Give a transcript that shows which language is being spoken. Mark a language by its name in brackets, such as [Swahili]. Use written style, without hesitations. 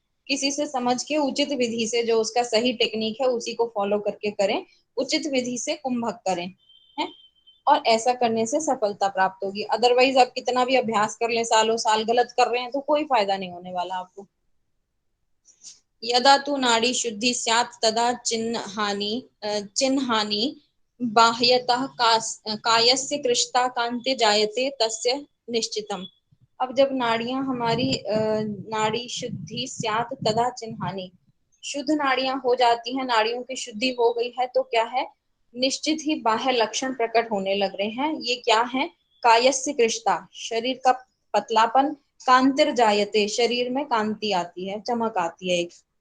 [Hindi] किसी से समझ के उचित विधि से जो उसका सही टेक्निक है उसी को फॉलो करके करें, उचित विधि से कुंभक करें, है। और ऐसा करने से सफलता प्राप्त होगी। अदरवाइज आप कितना भी अभ्यास कर लें, सालों साल गलत कर रहे हैं तो कोई फायदा नहीं होने वाला आपको। [Sanskrit] यदा तु नाड़ी शुद्धि स्यात् तदा चिन्हानि बाह्यतः कायस्य कृष्टा कांति जायते तस्य निश्चितम। [Hindi] अब जब नाड़ियां हमारी [Sanskrit] नाड़ी शुद्धि स्यात् तदा चिन्हानि, [Hindi] शुद्ध नाड़ियां हो जाती हैं, नाड़ियों की शुद्धि हो गई है तो क्या है, निश्चित ही बाह्य लक्षण प्रकट होने लग रहे हैं। ये क्या है, कायस्य कृष्टा, शरीर का पतलापन, कांतिर जायते, शरीर में कांति आती है, चमक आती है एक।